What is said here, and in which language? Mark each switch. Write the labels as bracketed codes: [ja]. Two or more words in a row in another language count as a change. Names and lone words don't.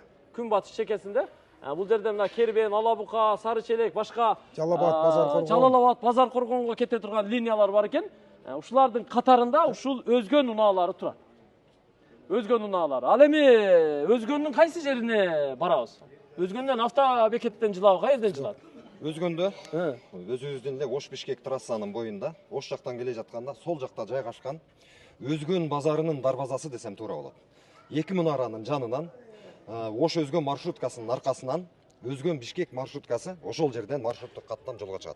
[ky] Күн батыш чекесинде. Бул жерде мына Кербен, Алабука, Сары Челек, башка Жалалабад, Базар Коргонго кете турган линиялар бар экен. Ушулардын катарында ушул Özgön унаалары турат. Özgön унаалары. Ал эми Özgöндүн кайсы жерине барабыз? Özgöндөн автобекеттен жылабы кайерден жылат? Özgöндө өзүбүздүн эле Ош Бишкек трассанын боюнда, Ош жактан келе жатканда сол жакта жайгашкан Өзгөн базарынын дарбазасы десем туура болот. Эки мунаранын жанынан Ош Өзгөн маршруткасынын аркасынан Өзгөн Бишкек маршруткасы ошол жерден маршруттук каттам жолго чыгат.